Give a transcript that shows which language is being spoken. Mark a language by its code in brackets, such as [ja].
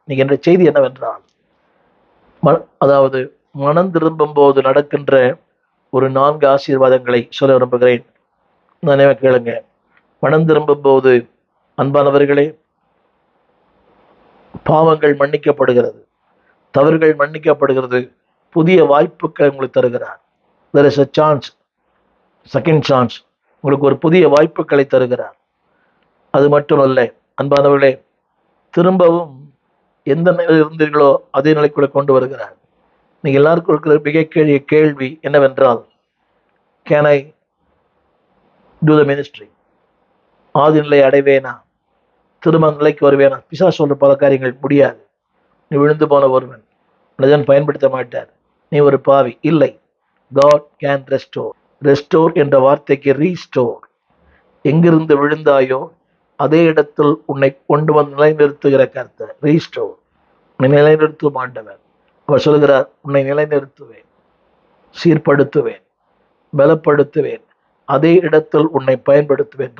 [ta] நீங்க என்ற செய்தி என்னவென்றால், அதாவது மனம் திரும்பும் போது நடக்கின்ற ஒரு 4 ஆசீர்வாதங்களை சொல்ல விரும்புகிறேன். நினைவு கேளுங்க. மனம் திரும்பும் போது, அன்பானவர்களே, பாவங்கள் மன்னிக்கப்படுகிறது, தவறுகள் மன்னிக்கப்படுகிறது, புதிய வாய்ப்புகளை உங்களுக்கு தருகிறார். [en] there is a chance, second chance. [ta] உங்களுக்கு ஒரு புதிய வாய்ப்புகளை தருகிறார். அது மட்டுமல்ல, அன்பானவர்களே, திரும்பவும் எந்த நிலையில் இருந்தீர்களோ அதே நிலைக்குள்ள கொண்டு வருகிறார். நீங்க எல்லாருக்கும் இருக்கிற மிக கேள்வி என்னவென்றால், [en] Can I do the ministry? [ta] ஆதி நிலை அடைவேனா, திரும்ப நிலைக்கு வருவேனா? பிசாசு சொல்ற பல காரியங்கள் முடியாது. நீ விழுந்து போன ஒருவன், மனிதன் பயன்படுத்த மாட்டார், நீ ஒரு பாவி. இல்லை, [en] God can restore. [ta] ரெஸ்டோர் என்ற வார்த்தைக்கு ரீஸ்டோர். எங்கிருந்து விழுந்தாயோ அதே இடத்தில் உன்னை கொண்டு வந்து நிலைநிறுத்துகிற கர்த்தர். ரீஸ்டோர், உன்னை நிலைநிறுத்தும் ஆண்டவர். அவர் சொல்கிறார், உன்னை நிலைநிறுத்துவேன், சீர்படுத்துவேன், பலப்படுத்துவேன், அதே இடத்தில் உன்னை பயன்படுத்துவேன்.